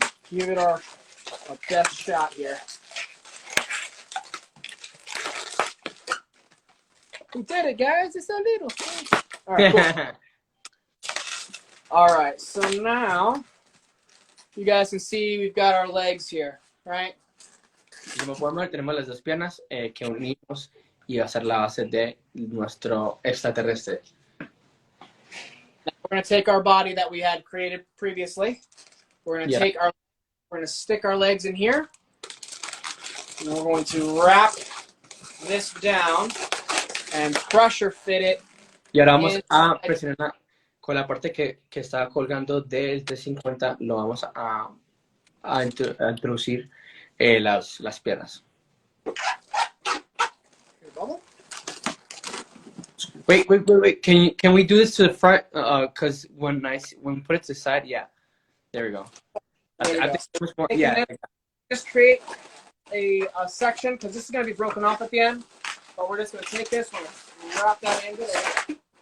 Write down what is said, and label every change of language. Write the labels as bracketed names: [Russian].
[English] Give it our best shot here. We did it, guys. It's so little. All right, cool. All right, so now you guys can see we've got our legs here, right? [Spanish] Como podemos ver, tenemos las dos piernas que unimos y va a ser la base de nuestro extraterrestre. [English] Now we're going to take our body that we had created previously. We're going to stick our legs in here. And we're going to wrap this down and pressure fit it. [Spanish] Y ahora vamos a presionar con la parte que está colgando del T50, lo vamos a introducir las piernas. [English] Wait. Can we do this to the front? Because when we put it to the side, yeah. There we go. I think it was more, yeah. Just create a section because this is going to be broken off at the end. But we're just going to take this, we're going to wrap that into there.